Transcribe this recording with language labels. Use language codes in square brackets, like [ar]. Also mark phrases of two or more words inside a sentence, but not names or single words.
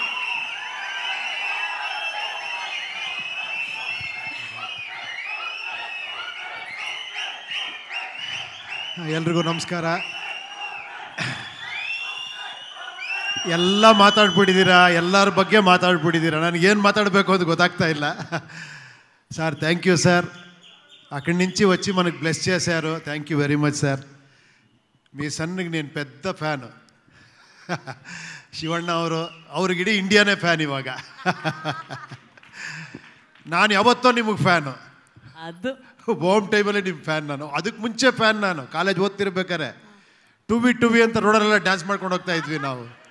[kn] ಎಲ್ರಿಗೂ ನಮಸ್ಕಾರ. ಎಲ್ಲ ಮಾತಾಡ್ಬಿಟ್ಟಿದ್ದೀರಾ, ಎಲ್ಲರ ಬಗ್ಗೆ ಮಾತಾಡ್ಬಿಟ್ಟಿದ್ದೀರಾ. ನನಗೇನು ಮಾತಾಡಬೇಕು ಅಂತ ಗೊತ್ತಾಗ್ತಾ ಇಲ್ಲ. [en] Sir thank you sir. [te] అక్కడి నుంచి వచ్చి మనకు బ్లెస్ చేశారు. [en] Thank you very much sir. [te] మీ సన్నికి నేను పెద్ద ఫ్యాను. [kn] ಶಿವಣ್ಣ ಅವ್ರಿಗಿಡೀ ಇಂಡಿಯಾನೇ ಫ್ಯಾನ್ ಇವಾಗ. ನಾನು ಯಾವತ್ತೋ ನಿಮಗೆ ಫ್ಯಾನು. ಅದು ಹೋಮ್ ಟೈಮಲ್ಲಿ ನಿಮ್ಮ ಫ್ಯಾನ್ ನಾನು. ಅದಕ್ಕೆ ಮುಂಚೆ ಫ್ಯಾನ್ ನಾನು. ಕಾಲೇಜ್ ಓದ್ತಿರ್ಬೇಕಾರೆ [en] to be [kn] ಅಂತ ರೋಡಲ್ಲೆಲ್ಲ ಡ್ಯಾನ್ಸ್ ಮಾಡ್ಕೊಂಡು ಹೋಗ್ತಾ ಇದ್ವಿ ನಾವು.